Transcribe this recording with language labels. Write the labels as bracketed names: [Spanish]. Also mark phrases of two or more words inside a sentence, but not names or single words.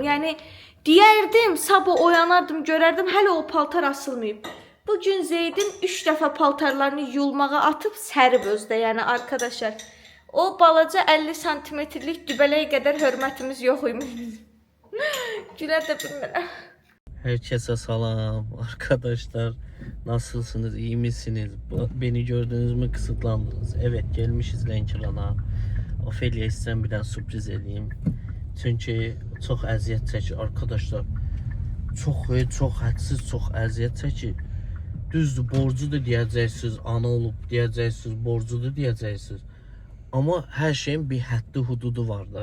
[Azerbaijani] Yəni deyərdim, sabah oyanardım, görərdim hələ o paltar asılmayıb. Bugün Zeydin 3 dəfə paltarlarını yuyulmağa atıb sərib özdə. Yəni arkadaşlar, o balaca 50 santimetrlik dübələyə qədər hörmətimiz yox imiş. Gülə də bilmirəm. [Turkish] Herkese selam arkadaşlar. Nasılsınız? İyi misiniz? Beni gördünüz mü kısıtlandınız? Evet, gelmişiz Lənkərana. [Azerbaijani] Ofeliya istəyirəm bir dənə sürpriz edeyim. Çünki çox əziyyət çəkir arkadaşlar. Çox hədsiz çox əziyyət çəkir. düzdür, borcudur deyəcəksiniz, ana olub deyəcəksiniz, borcudur deyəcəksiniz. Amma hər şeyin bir həddi hududu var da.